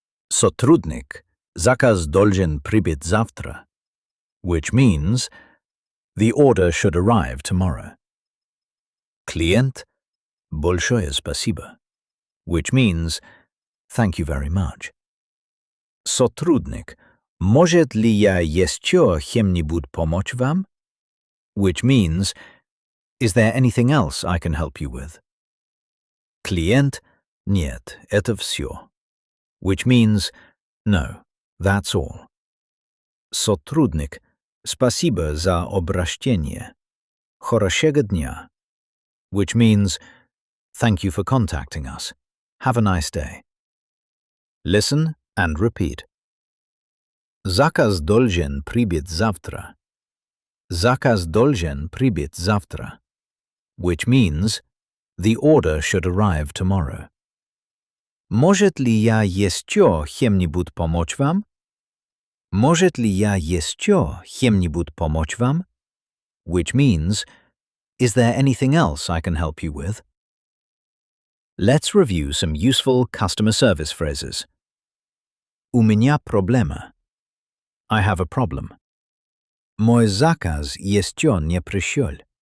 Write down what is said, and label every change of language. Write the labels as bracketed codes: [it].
[ru] Сотрудник. Заказ должен прибыть завтра, [en] which means, the order should arrive tomorrow. [ru] Клиент. Большое спасибо, [en] which means, thank you very much. [ru] Сотрудник. Может ли я еще чем-нибудь помочь вам? [en] Which means, is there anything else I can help you with? [ru] Клиент. Нет, это все. [en] Which means, no, that's all. [ru] Сотрудник. Спасибо за обращение. Хорошего дня. [en] Which means, thank you for contacting us. Have a nice day. Listen and repeat. [ru] Заказ должен прибыть завтра. Заказ должен прибыть завтра, [en] which means, the order should arrive tomorrow. [ru] Может ли я еще чем-нибудь помочь вам? Может ли я еще чем-нибудь помочь вам? [en] Which means, is there anything else I can help you with? Let's review some useful customer service phrases. [ru] У меня проблема. [en] I have a problem. [ru] Мой заказ еще не пришел.